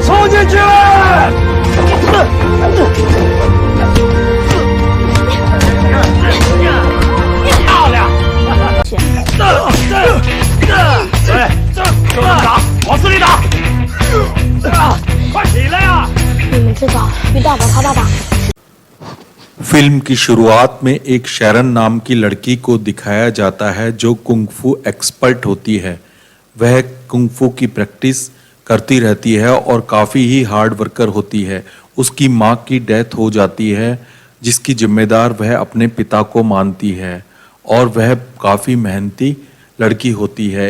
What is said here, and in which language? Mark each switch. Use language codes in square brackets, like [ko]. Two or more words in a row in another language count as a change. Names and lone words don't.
[zh] 冲进去！漂亮！对，就这么打，往死里打！快起来呀！你们知道于大宝他爸爸 [hi] फिल्म की शुरुआत में एक शैरन नाम की लड़की को दिखाया जाता है जो [en] kung-fu expert [hi] होती है। वह कुंग-फू की प्रैक्टिस करती रहती है और काफ़ी ही [en] hard worker [hi] होती है। उसकी माँ की डेथ हो जाती है जिसकी जिम्मेदार वह अपने पिता को मानती है और वह काफ़ी मेहनती लड़की होती है।